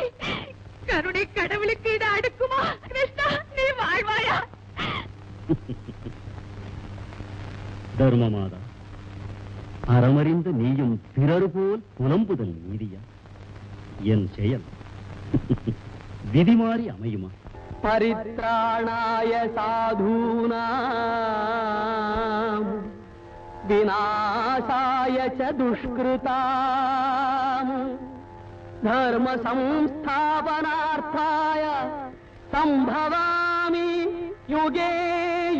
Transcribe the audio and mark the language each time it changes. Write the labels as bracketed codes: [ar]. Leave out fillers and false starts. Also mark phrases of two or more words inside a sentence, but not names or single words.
[ta] கருணை கடவுளுக்கு இது அடுக்குமா? கிருஷ்ணா, நீ வாழ்வாயா? தர்மமாதா, அறமறிந்து நீயும் பிறர் போல் புலம்புதல் நீதியா? என் செயல் விதி மாறி அமையுமா? [sa] परित्राणाय साधूनाम् विनाशाय च दुष्कृताम् धर्म संस्थापनार्थाय सम्भवामि युगे